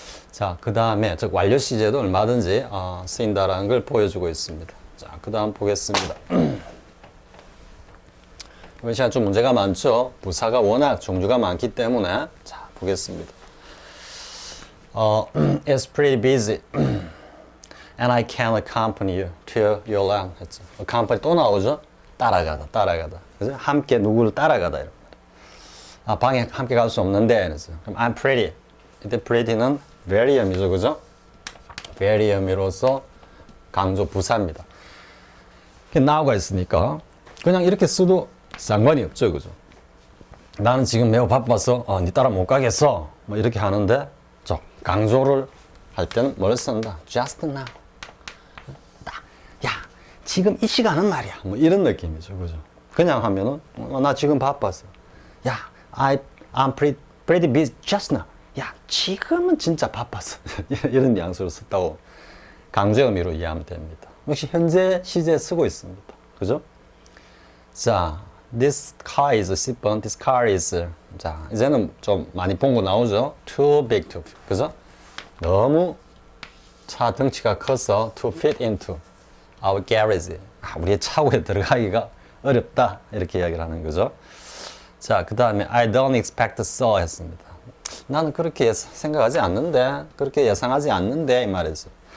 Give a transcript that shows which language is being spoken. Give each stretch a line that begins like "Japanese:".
Korean: 자, 그 다음에 즉 완료 시제도 얼마든지 쓰인다라는 걸 보여주고 있습니다. 자, 그 다음 보겠습니다. 이번 시간 좀 문제가 많죠. 부사가 워낙 종류가 많기 때문에 자, 보겠습니다.
English: It's pretty busy. And I can't accompany you to your land.
Korean: 했죠. accompany 또 나오죠? 따라가다. 그래서 함께 누구를 따라가다. 이런 말. 방에 함께 갈 수 없는데. 그래서 그럼 I'm pretty. 이때 pretty는 very 의미죠, 그죠? very 의미로서 강조 부사입니다. now가 있으니까 그냥 이렇게 써도 상관이 없죠, 그죠? 나는 지금 매우 바빠서 네 따라 못 가겠어. 뭐 이렇게 하는데 강조를 할 때는 뭘 쓴다?
English: just now.
Korean: 야, 지금 이 시간은 말이야. 뭐 이런 느낌이죠, 그죠? 그냥 하면은 나 지금 바빴어.
English: 야, I'm pretty busy just now.
Korean: 야, 지금은 진짜 바빴어. 이런 뉘앙스로 썼다고 강조 의미로 이해하면 됩니다. 역시 현재 시제 쓰고 있습니다. 그죠?
English: 자, this car is 10번.
Korean: This car is 자, 이제는 좀 많이 본 거 나오죠?
English: Too big to 그죠? 너무 차 덩치가 커서 to fit into our garage.
Korean: 우리의 차고에 들어가기가 어렵다. 이렇게 이야기를 하는 거죠. 자, 그 다음에 I don't expect so 했습니다. 나는 그렇게 생각하지 않는데, 그렇게 예상하지 않는데 이 말이죠.